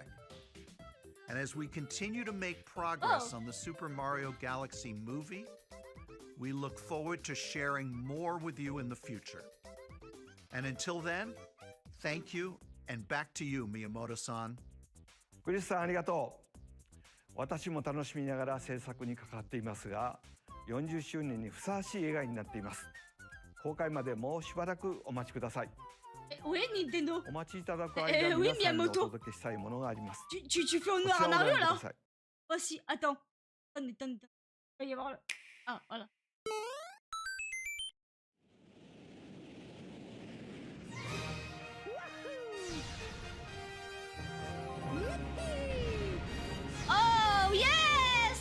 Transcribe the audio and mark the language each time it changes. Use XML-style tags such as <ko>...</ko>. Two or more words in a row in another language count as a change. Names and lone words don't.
<en>And as we continue to make progress on the Super Mario Galaxy movie, we look forward to sharing more with you in the future. And until then, thank you, and back to you, Miyamoto-san.</en> <ja>クリスさんありがとう。 私も楽しみながら制作に関わっていますが、40周年にふさわしい映画になっています。公開までもうしばらくお待ちください。</ja> <fr>Oui, Nintendo.</fr> <ja>お待ちいただく間に皆さんにお届けしたいものがあります。</ja> <fr>Tu fais honneur à Mario là? Voici, attends. Attendez. Il va y avoir le... Ah, voilà.</fr> <en>Oh, yes!</en>